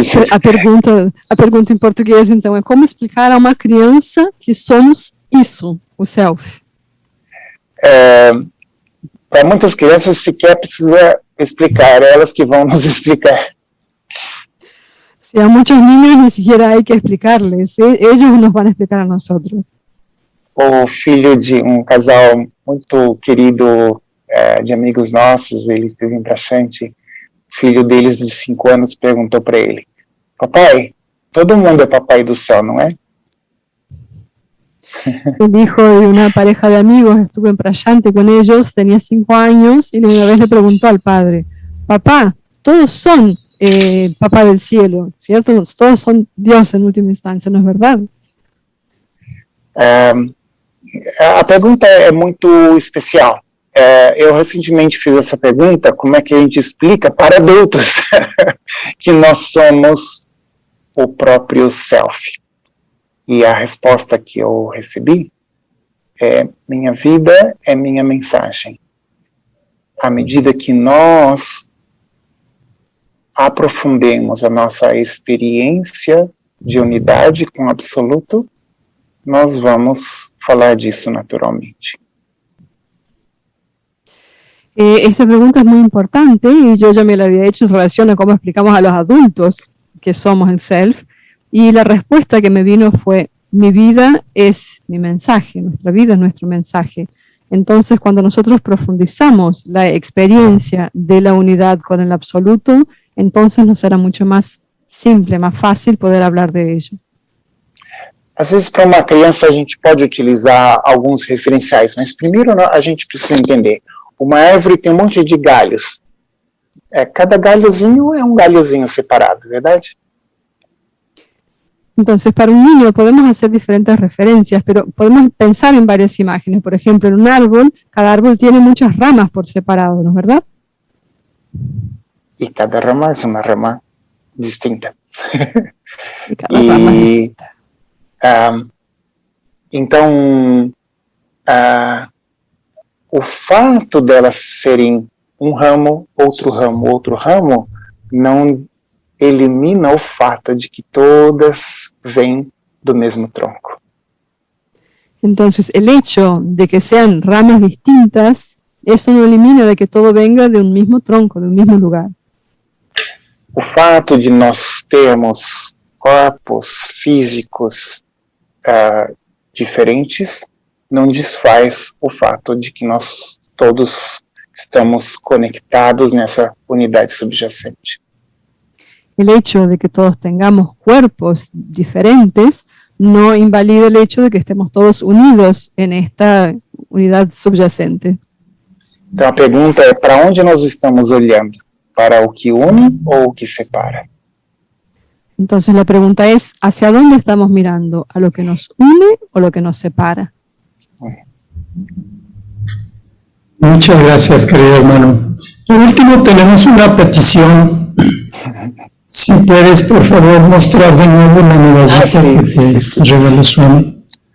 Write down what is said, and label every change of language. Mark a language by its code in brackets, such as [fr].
[pt] A pergunta em português, então, é como explicar a uma criança que somos isso, o self? Para muitas crianças sequer precisa explicar, é elas que vão nos explicar. [es] Si a muchos niños ni siquiera hay que explicarles, ellos nos van a explicar a nosotros. [pt] O filho de casal muito querido, de amigos nossos, ele esteve em Praxante. O filho deles de 5 anos perguntou para ele: papai, todo mundo é papai do céu, não é? [es] El hijo de una pareja de amigos estuvo en Prayante con ellos, tenía 5 años y una vez le preguntó al padre: papá, todos son papá del cielo, ¿cierto? Todos son Dios en última instancia, ¿no es verdad? [pt] A pergunta é muito especial. Eu recentemente fiz essa pergunta: como é que a gente explica para adultos que nós somos o próprio self? E a resposta que eu recebi é: minha vida é minha mensagem. À medida que nós aprofundemos a nossa experiência de unidade com o absoluto, nós vamos falar disso naturalmente. [es] Esta pregunta es muy importante y yo ya me la había hecho en relación a cómo explicamos a los adultos que somos el self, y la respuesta que me vino fue: mi vida es mi mensaje, nuestra vida es nuestro mensaje. Entonces, cuando nosotros profundizamos la experiencia de la unidad con el absoluto, entonces nos será mucho más simple, más fácil poder hablar de ello. [pt] Às vezes, para uma criança, a gente pode utilizar alguns referenciais, mas primeiro a gente precisa entender: uma árvore tem um monte de galhos. Cada galhozinho é um galhozinho separado, verdade? [es] Entonces, para un niño podemos hacer diferentes referencias, pero podemos pensar en varias imágenes. Por ejemplo, en un árbol, cada árbol tiene muchas ramas por separado, ¿no es verdad? [pt] E cada rama é uma rama distinta. [es] Y cada rama es [pt] então, o fato delas serem um ramo, outro ramo, não elimina o fato de que todas vêm do mesmo tronco. [es] Entonces, el hecho de que sean ramas distintas, eso no elimina de que todo venga de un mismo tronco, de un mismo lugar. [pt] O fato de nós termos corpos físicos diferentes não desfaz o fato de que nós todos estamos conectados nessa unidade subjacente. [es] El hecho de que todos tengamos cuerpos diferentes no invalida el hecho de que estemos todos unidos en esta unidad subyacente. [pt] Então a pergunta é: para onde nós estamos olhando? ¿Para o que une ou o que separa? [es] Entonces la pregunta es: ¿hacia dónde estamos mirando? ¿A lo que nos une o lo que nos separa? Muchas gracias, querido hermano. Por último, tenemos una petición. Si puedes, por favor, mostrar de nuevo la medallita que te regaló Swami.